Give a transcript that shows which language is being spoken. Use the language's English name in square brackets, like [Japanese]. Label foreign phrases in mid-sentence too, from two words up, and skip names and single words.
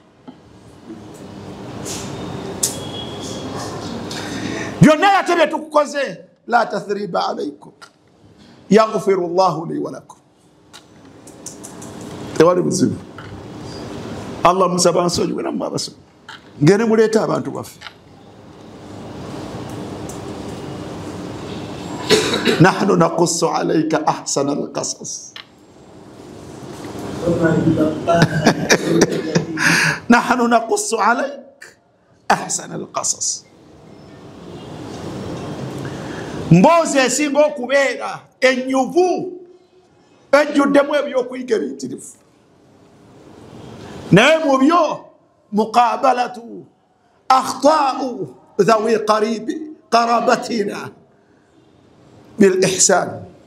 [Ganda] byonna yatebye tukukoze, [Arabic] لا تثريب عليكم يغفر الله لي ولكم. [Ganda] tewali buzibu. Allah musaba nsonyiwe nammwe abasoma, ngende muleeta abantu baffe. [Arabic] نحن نقص عليك أحسن القصص، نحن نقص عليك أحسن القصص. [Ganda] mboozi esinga okubeera ennyuvu ejjuddemu ebyokuyiga ebiyitirivu, naye mu byo [Arabic] مقابلة أخطاء ذوي قرابتنا بالإحسان.